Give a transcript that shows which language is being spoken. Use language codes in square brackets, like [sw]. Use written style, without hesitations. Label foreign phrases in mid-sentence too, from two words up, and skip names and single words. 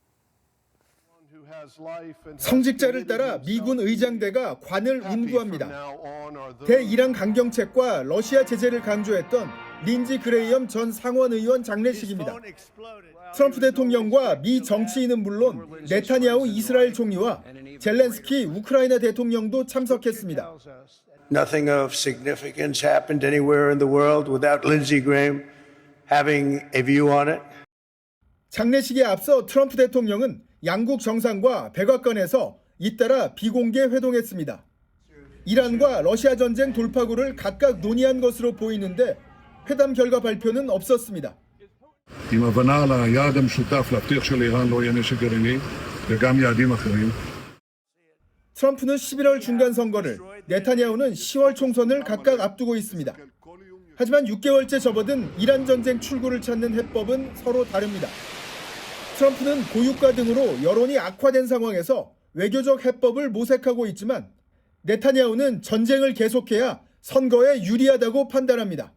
[ko] 성직자를 따라 미군 의장대가 관을 운구합니다. 대이란 강경책과 러시아 제재를 강조했던 린지 그레이엄 전 상원의원 장례식입니다. 트럼프 대통령과 미 정치인은 물론 네타냐후 이스라엘 총리와 젤렌스키 우크라이나 대통령도 참석했습니다. [en] Nothing of significance happened anywhere in the world without Lindsey Graham having a view on it. [ko] 장례식에 앞서 트럼프 대통령은 양국 정상과 백악관에서 잇따라 비공개 회동했습니다. 이란과 러시아 전쟁 돌파구를 각각 논의한 것으로 보이는데 회담 결과 발표는 없었습니다. [he] עם הבנה ליעד המשותף להבטיח שלאיראן לא יהיה נשק גרעיני וגם יעדים אחרים. [ko] 트럼프는 11월 중간 선거를, 네타냐후는 10월 총선을 각각 앞두고 있습니다. 하지만 6개월째 접어든 이란 전쟁 출구를 찾는 해법은 서로 다릅니다. 트럼프는 고유가 등으로 여론이 악화된 상황에서 외교적 해법을 모색하고 있지만 네타냐후는 전쟁을 계속해야 선거에 유리하다고 판단합니다.